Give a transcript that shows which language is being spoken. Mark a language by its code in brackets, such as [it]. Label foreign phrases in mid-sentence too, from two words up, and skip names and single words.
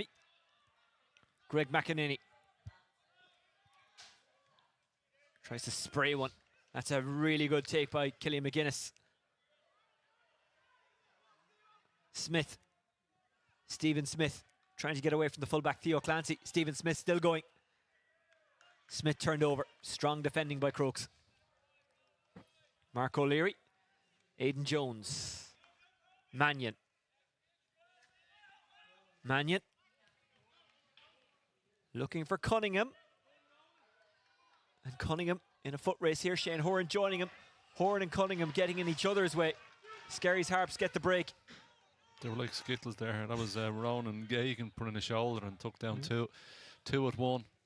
[en] Greg McEnany. Tries to spray one. That's a really good take by Killian McGuinness. Smith. Stephen Smith trying to get away from the fullback Theo Clancy. Stephen Smith still going. Smith turned over. Strong defending by Crokes. Mark O'Leary. Aidan Jones. Mannion. Mannion. Looking for Cunningham. And Cunningham in a foot race here. Shane Horan joining him. Horan and Cunningham getting in each other's way. Skerries Harps get the break. They were like skittles there. That was Ronan Gagan put in a shoulder and took down two at one.